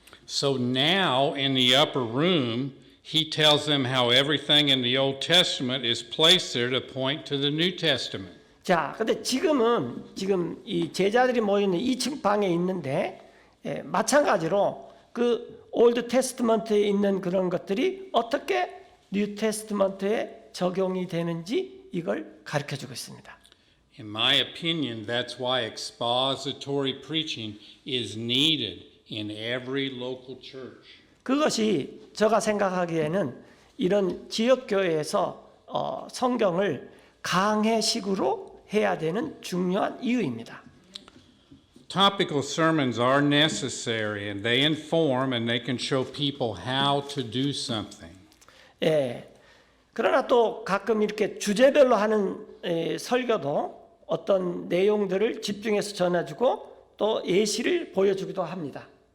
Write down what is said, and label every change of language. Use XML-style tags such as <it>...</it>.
<en>So now in the upper room, he tells them how everything in the Old Testament is placed there to point to the New Testament.</en> <ko>자, 근데 지금 이 제자들이 모여 있는 2층 방에 있는데 마찬가지로 그 올드 테스트먼트에 있는 그런 것들이 어떻게 뉴 테스트먼트에 적용이 되는지 이걸 가르쳐 주고 있습니다.</ko> <en>In my opinion, that's why expository preaching is needed in every local church.</en> <ko>그것이 제가 생각하기에는 이런 지역 교회에서 성경을 강해식으로 해야 되는 중요한 이유입니다.</ko> <en>Topical sermons are necessary and they inform and they can show people how to do something.</en> <ko>예. 그러나 또 가끔 이렇게 주제별로 하는 설교도 어떤 내용들을 집중해서 전해주고 또 예시를 보여주기도 합니다.</ko>